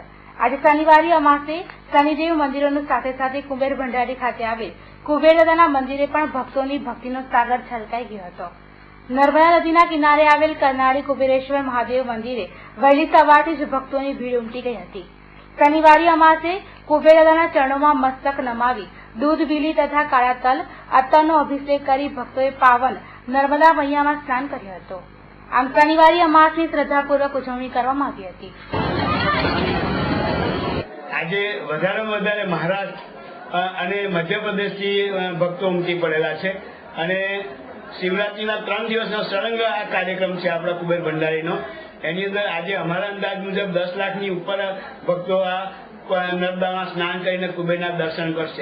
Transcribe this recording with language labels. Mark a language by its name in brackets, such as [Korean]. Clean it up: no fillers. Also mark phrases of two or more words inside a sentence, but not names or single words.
[Gujarati] આજે શનિવારી અમાસે શનિદેવ મંદિરોની સાથે સાથે કુબેર ભંડારી ખાતે આવેલ કુબેર દાદાના મંદિરે પણ ભક્તોની ભક્તિનો સાગર છલકાઈ ગયો હતો। નર્મદા નદીના કિનારે આવેલ કરનાળી કુબેરેશ્વર મહાદેવ મંદિરે વહેલી સવારથી જ ભક્તોની ભીડ ઉમટી ગઈ હતી। શનિવારી અમાસે કુબેર દાદાના ચરણોમાં મસ્તક નમાવી દૂધ બીલી તથા કાળા તલ અત્તરનો અભિષેક કરી ભક્તોએ પાવન નર્મદા મૈયામાં સ્નાન કર્યું હતું। આમ શનિવારી અમાસની શ્રદ્ધાપૂર્વક ઉજવણી કરવામાં આવી હતી। આજે વધારેમાં વધારે મહારાષ્ટ્ર અને મધ્યપ્રદેશથી ભક્તો ઉમટી પડેલા છે અને શિવરાત્રીના 3 દિવસનો સળંગ આ કાર્યક્રમ છે આપણા કુબેર ભંડારીનો। એની અંદર આજે અમારા અંદાજ મુજબ 10 લાખની ઉપર ભક્તો આ નર્મદામાં સ્નાન કરીને કુબેરના દર્શન કરશે।